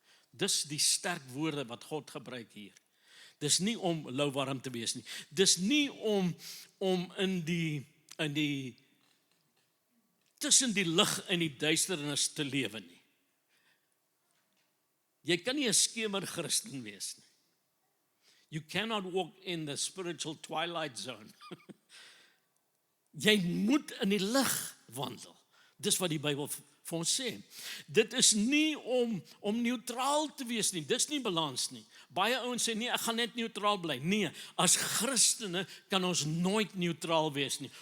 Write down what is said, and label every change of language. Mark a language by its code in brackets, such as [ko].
[af] Dis die sterk woorde wat God gebruik hier. Dis nie om lauwarm te wees nie. Dis nie om in die tussen die lig en die duisternis te lewe nie. Jy kan nie 'n skemer Christen wees nie. [en] You cannot walk in the spiritual twilight zone. [af] Jy moet in die lig wandel. Dis wat die Bybel vir ons sê. Dit is nie om neutraal te wees nie. Dis nie balans nie. Baie ouens sê, nee, ek gaan net neutraal bly. Nee, as Christene kan ons nooit neutraal wees nie.